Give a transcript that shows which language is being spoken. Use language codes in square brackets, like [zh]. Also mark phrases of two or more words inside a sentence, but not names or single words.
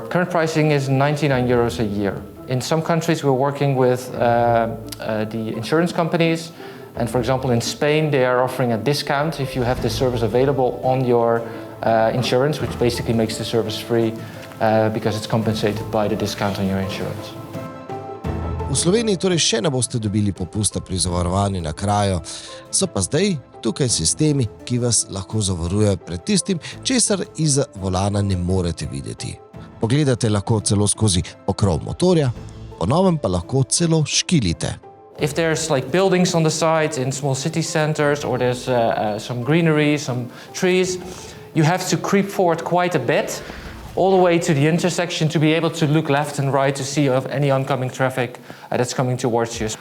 [en] Current pricing is €99 a year. In some countries, we're working with the insurance companies. And for example, in Spain, they are offering a discount if you have this service available on your insurance, which basically makes the service free because it's compensated by the discount on your insurance. [sl] V Sloveniji torej še ne boste dobili popusta pri zavarovanju na kraju, so pa zdaj tukaj sistemi, ki vas lahko zavarujejo pred tistim, česar izza volana ne morete videti. Pogledate lahko celo skozi pokrov motorja, po novem pa lahko celo škilite. [en] If there's like buildings on the side in small city centers or there's some greenery, some trees, you have to creep forward quite a bit, all the way to the intersection to be able to look left and right to see of any oncoming traffic that's coming towards you.